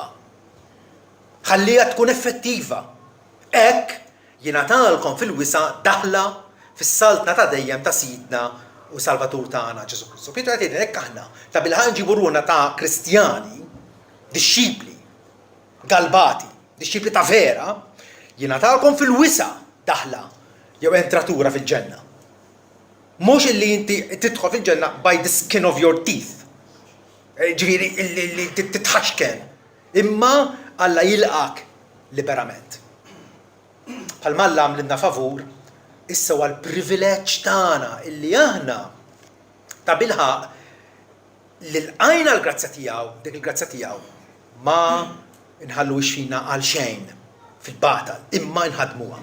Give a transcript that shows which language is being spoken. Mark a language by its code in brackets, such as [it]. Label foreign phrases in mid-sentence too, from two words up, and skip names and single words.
[mt] Ħallija tkun effettiva. Hekk jingħatalkom fil-wisa daħla fis-saltna ta' dejjem ta' Sidna u Salvatur tagħna Ġesu Kristu. Pietru qed jgħid hekk aħna ta' bilħaq nġibu ruħna ta' Kristjani, dixxipli, galbati, dixxipli ta' vera, jingħatalkom fil-wisa daħla jew entratura fil-ġenna. Mhux illi inti tidħol fil-ġenna [en] by the skin of your teeth. [mt] Ġifieri li titħaxken. Imma Alla jilqak liberament. Bħalma Alla għamlilna favur, issa huwa l-privileġġ tagħna illi aħna ta' bilħaq li lqajna l-grazzja tiegħu, dik il-grazzja tiegħu, ma nħallux fina għal xejn fil-batal, imma nħadmuha.